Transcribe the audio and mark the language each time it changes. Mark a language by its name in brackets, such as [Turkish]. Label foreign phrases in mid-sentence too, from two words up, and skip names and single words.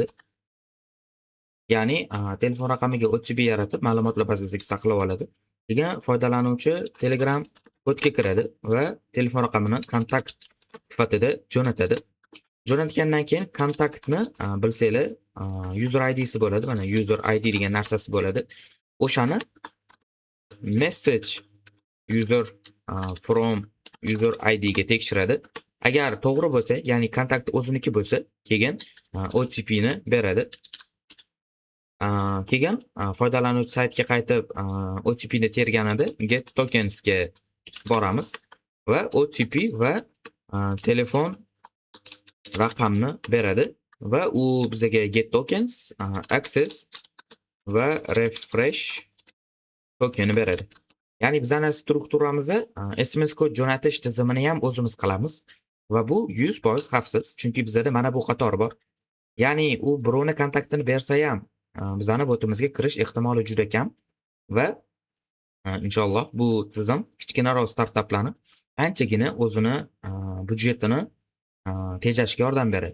[Uzbek] Ya'ni telefon raqamiga OTP yaratib, ma'lumotlar bazasiga saqlab oladi. Keyin foydalanuvchi Telegram botga kiradi va telefon raqamini kontakt sifatida jo'natadi. Jo'natgandan keyin kontaktni bilsanglar, [English] user ID'si [Uzbek] bo'ladi. Mana [English] user ID [Uzbek] degan narsasi bo'ladi. O'shani [English] message user from user ID [Uzbek] ga tekshiradi. Agar to'g'ri bo'lsa, ya'ni kontakt o'ziniki bo'lsa, keyin OTP ni beradi. Keyin foydalanuvchi saytga qaytib OTP ni terganida [English] get tokens [Uzbek] ga boramiz va OTP va telefon raqamni beradi va u bizga [English] get tokens, access [Uzbek] va [English] refresh tokenini [Uzbek] beradi. Ya'ni bizning strukturamizda SMS kod jo'natish tizimini ham o'zimiz qilamiz va bu 100% xavfsiz, chunki bizda mana bu qator bor. Ya'ni u birovni kontaktini bersa ham bizning botimizga kirish ehtimoli juda kam va inshaalloh bu tizim kichkinaroq startaplarni anchagina o'zini budjetini tejashga yordam beradi.